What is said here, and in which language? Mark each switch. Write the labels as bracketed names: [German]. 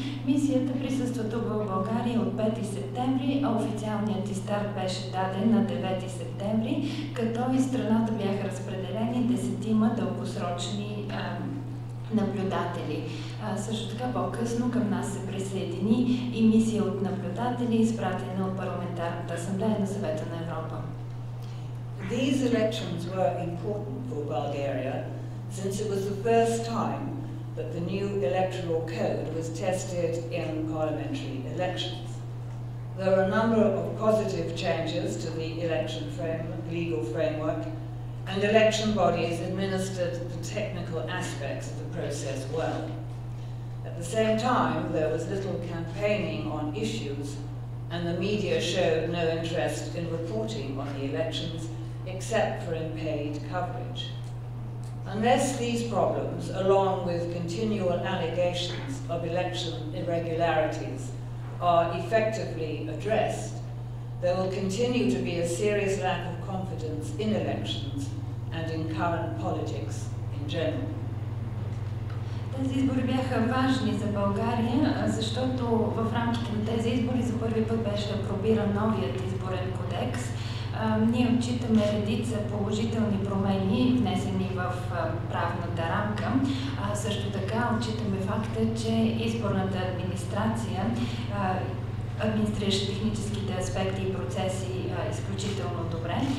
[Bulgarian] Мисията присъства тук в България от 5 септември, а официалният ти старт беше даден на 9 септември, като и страната бяха разпределени 10 дългосрочни наблюдатели. Също така по-късно към нас се присъедини и мисия от наблюдатели, изпратена от Парламентарната асамблея на Съвета на Европа. [English] These elections were important for Bulgaria since it was the first time that the new electoral code was tested in parliamentary elections. There are a number of positive changes to the election legal framework, and election bodies administered the technical aspects of the process well. At the same time, there was little campaigning on issues, and the media showed no interest in reporting on the elections except for in paid coverage. Unless these problems, along with continual allegations of election irregularities, are effectively addressed, there will continue to be a serious lack of confidence in elections and in current politics in general. [Bulgarian] Тези избори бяха важни за България, защото в рамките на тези избори за първи път беше апробиран новият изборен кодекс. Ние отчитаме редица положителни промени, внесени в правната рамка. Също така отчитаме факта, че изборната администрация администриращи техническите аспекти и процеси изключително добре.